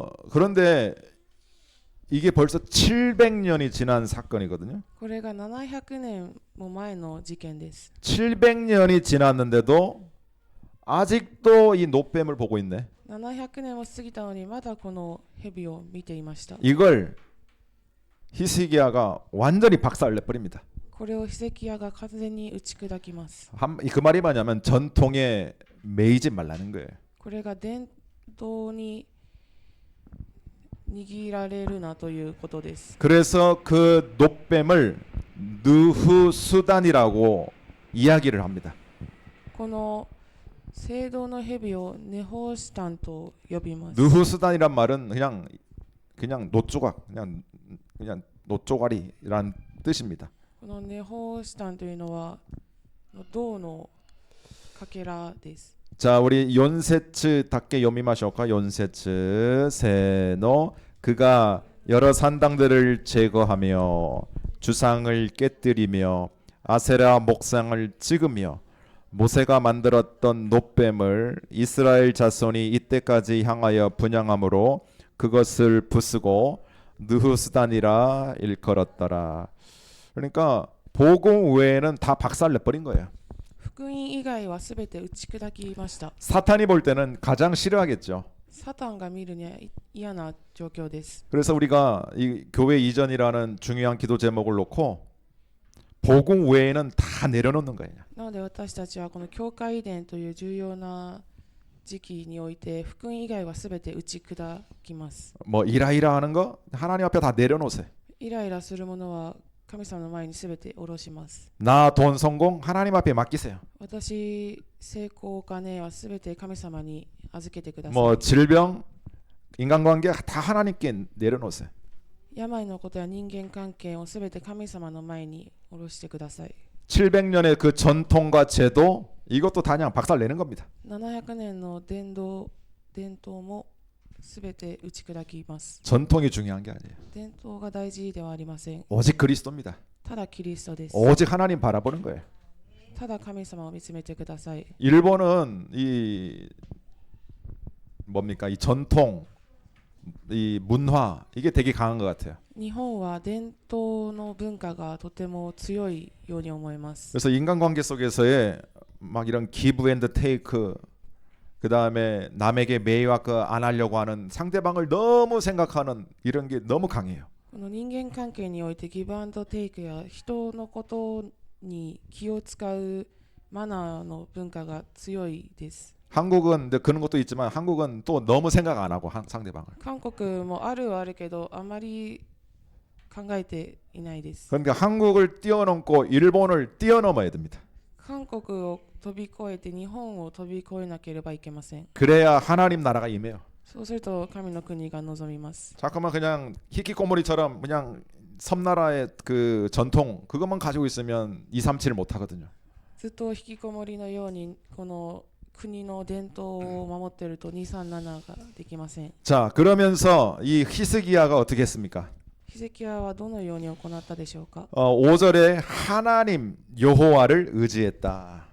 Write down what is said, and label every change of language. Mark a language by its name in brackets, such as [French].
[Korean] 그런데 이게 벌써 700년이 지난 사건이거든요. [Japanese] これが700年も前の事件です。 [Korean] 700년이 지났는데도 아직도 이 노뱀을 보고 있네. [Japanese] 700年も過ぎたのにまだこの蛇を見ていました。 [Korean] 이걸 히스기야가 완전히 박살내버립니다. [Japanese] これをヒゼキヤが完全に打ち砕きます。 [Korean] 그 말이 뭐냐면 전통에 매이지 말라는 거예요. [Japanese] これが伝統に握られるなということです。 [Korean] 그래서 그 노뱀을 느후수단이라고 이야기를 합니다. [Japanese] この聖堂の蛇をネホシタンと呼びます。 [Korean] 느후수단이란 말은 그냥 노조각, 그냥 노조가리란 뜻입니다. [Japanese] このネホシタンというのは銅のかけらです。 [Korean] 자, 우리 연세츠답게 [Japanese] 요미마쇼카 [Korean] 연세츠 세노 그가 여러 산당들을 제거하며 주상을 깨뜨리며 아세라 목상을 찍으며 모세가 만들었던 노뱀을 이스라엘 자손이 이때까지 향하여 분양함으로 그것을 부수고 느후스단이라 일컬었더라. 그러니까 복음 외에는 다 박살내버린 거예요. [Japanese] 福音以外はすべて打ち砕きました。 [Korean] 사탄이 볼 때는 가장 싫어하겠죠. [Japanese] サタンが見るには嫌な状況です。 [Korean] 그래서 우리가 이 교회 이전이라는 중요한 기도 제목을 놓고 복음 외에는 다 내려놓는 거예요. [Japanese] なので私たちはこの教会遺伝という重要な時期において福音以外はすべて打ち砕きます。 [Korean] 뭐 이라이라 하는 거 하나님 앞에 다 내려놓으세요. [Japanese] イライラするものは神様の前にすべて下ろします。 [Korean] 나 돈 성공 하나님 앞에 맡기세요. [Japanese] 私、成功お金はすべて神様に預けてください。 [Korean] 뭐 질병 인간관계 다 하나님께 내려놓으세요. [Japanese] 病のことや人間関係をすべて神様の前に下ろしてください。 [Korean] 700년의 그 전통과 제도 이것도 다 그냥 박살 내는 겁니다. [Japanese] 700年の伝統もすべて打ち砕きます。 [Korean] 전통이 중요한 게 아니에요. [Japanese] 伝統が大事ではありません。 [Korean] 오직 그리스도입니다. [Japanese] ただキリストです。 [Korean] 오직 하나님 바라보는 거예요. [Japanese] ただ神様を見つめてください。 [Korean] 일본은 이 뭡니까? 이 전통, 이 문화 이게 되게 강한 것 같아요. [Japanese] 日本は伝統の文化がとても強いように思います。 [Korean] 그래서 인간관계 속에서의 막 이런 기브 앤드 테이크 그 다음에 남에게 매입 안 하려고 하는 상대방을 너무 생각하는 이런 게 너무 강해요. [Japanese] この人間関係においてギブアンドテイクや人のことに気を使うマナーの文化が強いです。 [Korean] 한국은 근데 그런 것도 있지만 한국은 또 너무 생각 안 하고 상대방을. [Japanese] 韓国もあるはあるけどあまり考えていないです。 [Korean] 그러니까 한국을 뛰어넘고 일본을 뛰어넘어야 됩니다. [Japanese] 韓国を飛び越えて日本を飛び越えなければいけません。 [Korean] 그래야 하나님 나라가 임해요. [Japanese] そうすると神の国が望みます。 [Korean] 잠깐만 그냥 히키코모리처럼 그냥 섬나라의 그 전통 그것만 가지고 있으면 237 못 하거든요. [Japanese] ずっと引きこもりのようにこの国の伝統を守っていると237ができません。 [Korean] 자, 그러면서 이 히스기야가 어떻게 했습니까? [Japanese] ヒゼキヤはどのように行ったでしょうか。 [Korean] 5절에 하나님 여호와를 의지했다.